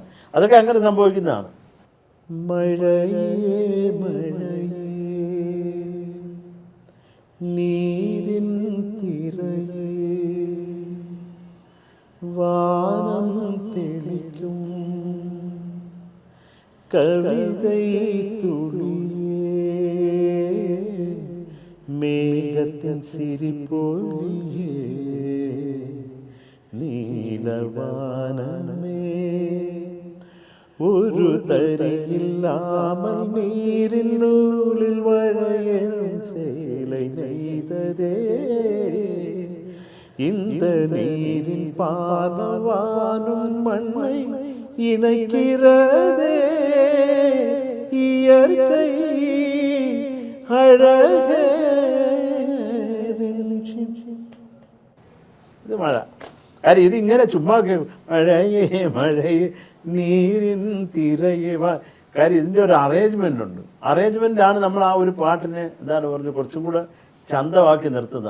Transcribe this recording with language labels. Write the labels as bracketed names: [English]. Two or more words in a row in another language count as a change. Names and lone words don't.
[Malayalam] അതൊക്കെ അങ്ങനെ സംഭവിക്കുന്നതാണ്. [Tamil] மழையே நீரின் திரையே வானம் தெளிக்கும் கவிதை துளியே மேகத்தின் சிரிப்பொலியே நீலவானமே ஒரு തരിയില്ലാமல் நீரின் நூலில் வளையரும் சேலை நெய்ததே இந்த நீரின் பாதவானும் மண்ணை இணைக்கிறதே இயற்கை அழகே. [Malayalam] ഇത് മഴ. കാര്യം ഇതിങ്ങനെ ചുമ്മാ [Tamil] மழையே நீரின் திரையே. [Malayalam] കാര്യം ഇതിൻ്റെ ഒരു അറേഞ്ച്മെൻ്റ് ഉണ്ട്. അറേഞ്ച്മെൻറ്റാണ് നമ്മൾ ആ ഒരു പാട്ടിനെ എന്താണ് പറഞ്ഞത് കുറച്ചും കൂടെ ചന്തമാക്കി നിർത്തുന്നത്.